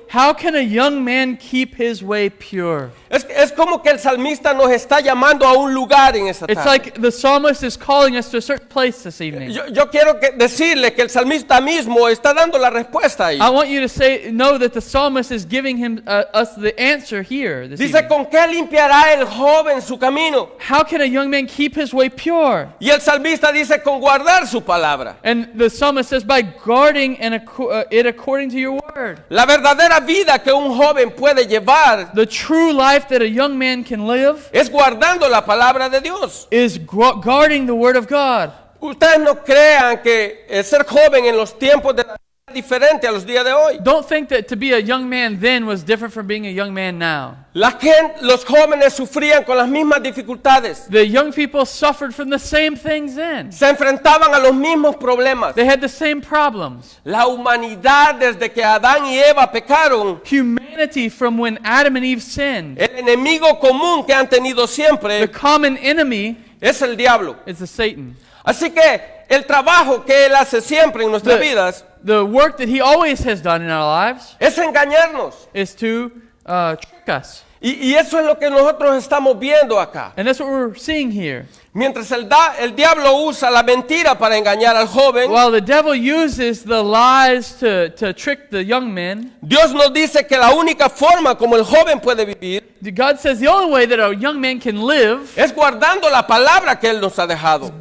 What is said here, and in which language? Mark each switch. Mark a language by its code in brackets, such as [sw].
[en] how can a young man keep his way pure? [es] Es como que el salmista nos está llamando a un lugar en esta [en] It's [es] tarde. [en] like the psalmist is calling us to a certain place this evening. [es] Yo quiero decirle que el salmista mismo está dando la respuesta ahí. [en] I want you to know that the psalmist is giving us the answer here this [es] Dice, [en] evening. [es] ¿con qué limpiará el joven su camino? [en] How can a young man keep his way pure? [es] Y el salmista dice, con guardar su palabra. [en] And the psalmist says, by guarding it according to your word. [es] La verdadera vida que un joven puede llevar [en] The true life that a young man can live [es] es guardando la palabra de Dios. [en] is guarding the word of God. [es] Ustedes no crean que ser joven en los tiempos de la vida es diferente a los días de hoy. [en] Don't think that to be a young man then was different from being a young man now. [es] Los jóvenes sufrían con las mismas dificultades. [en] The young people suffered from the same things then. [es] Se enfrentaban a los mismos problemas. [en] They had the same problems. [es] La humanidad desde que Adán y Eva pecaron, [en] Humanity from when Adam and Eve sinned. [es] el enemigo común que han tenido [en] The [es] siempre [en] common enemy [es] es el diablo. [en] is the Satan. [es] Así que el trabajo que él hace siempre en nuestras vidas [en] The work that he always has done in our lives [es] es engañarnos. [en] is to trick us. [es] Y eso es lo que nosotros estamos viendo acá. [en] And that's what we're seeing here. [es] Mientras el diablo usa la mentira para engañar al joven, [en] While the devil uses the lies to trick the young men, [es] Dios nos dice que la única forma como el joven puede vivir [en] God says the only way that a young man can live [es] es guardando la palabra que Él nos ha dejado.